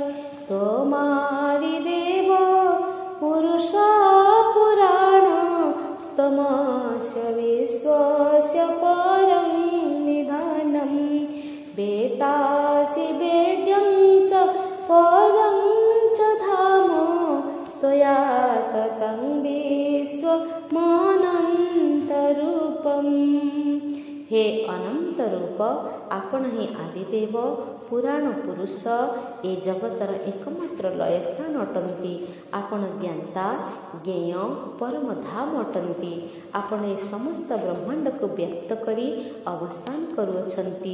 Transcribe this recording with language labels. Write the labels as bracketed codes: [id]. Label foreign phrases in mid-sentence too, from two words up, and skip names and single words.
[sa] त्वमादिदेव पुरुष पुराण, त्वमस्य विश्वस्य परं निधानं। वेत्तासि वेद्यं च परं च धाम, त्वया ततं विश्वमनन्तरूपम्। [or] ହେ ଅନନ୍ତ ରୂପ ସ୍ୱରୂପ ଆପଣ ହିଁ ଆଦିଦେବ ପୁରାଣ ପୁରୁଷ ଏ ଜଗତର ଏକମାତ୍ର ଲୟସ୍ଥାନ ଅଟନ୍ତି। ଆପଣ ଜ୍ଞାତା ଜ୍ଞେୟ ପରମ ଧାମ ଅଟନ୍ତି। ଆପଣ ଏ ସମସ୍ତ ବ୍ରହ୍ମାଣ୍ଡକୁ ବ୍ୟକ୍ତ କରି ଅବସ୍ଥାନ କରୁଅଛନ୍ତି।